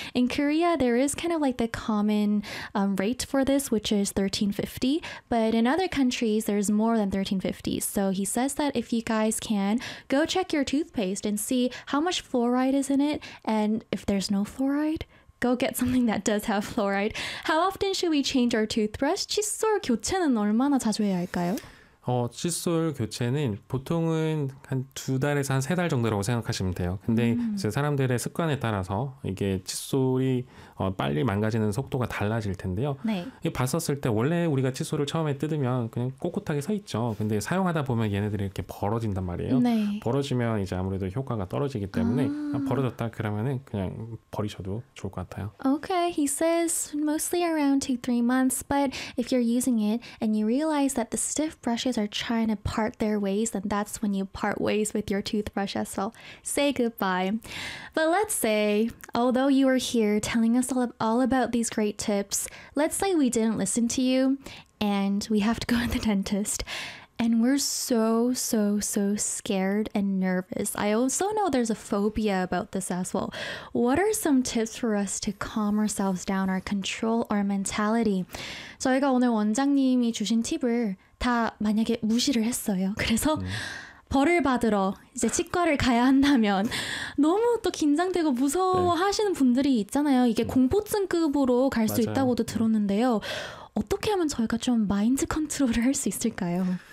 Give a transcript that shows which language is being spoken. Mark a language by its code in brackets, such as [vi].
[en] In Korea, there is kind of like the common rate for this, which is 1350. But in other countries, there's more than 1350. So he says that if you guys can, go check your toothpaste and see how much fluoride is in it. And if there's no fluoride, go get something that does have fluoride. How often should we change our toothbrush? [ko] 칫솔 교체는 얼마나 자주 해야 할까요? 칫솔 교체는 보통은 한 두 달에서 한 세 달 정도라고 생각하시면 돼요. 근데 이제 사람들의 습관에 따라서 이게 칫솔이 빨리 망가지는 속도가 달라질 텐데요. 네. 이게 봤었을 때 원래 우리가 칫솔을 처음에 뜯으면 그냥 꼿꼿하게 서 있죠. 근데 사용하다 보면 얘네들이 이렇게 벌어진단 말이에요. 네. 벌어지면 이제 아무래도 효과가 떨어지기 때문에 벌어졌다 그러면은 그냥 버리셔도 좋을 것 같아요. [en] Okay, he says mostly around 2-3 months, but if you're using it and you realize that the stiff brush are trying to part their ways, then that's when you part ways with your toothbrush as well. Say goodbye. But let's say, although you were here telling us all about these great tips, let's say we didn't listen to you and we have to go to the dentist. And we're so, so, so scared and nervous. I also know there's a phobia about this as well. What are some tips for us to calm ourselves down or control our mentality? [ko] 저희가 오늘 원장님이 주신 팁을 다 만약에 무시를 했어요. 그래서 벌을 받으러 이제 치과를 가야 한다면 너무 또 긴장되고 무서워하시는 분들이 있잖아요. 이게 공포증급으로 갈 수 있다고도 들었는데요. 어떻게 하면 저희가 좀 마인드 컨트롤을 할 수 있을까요?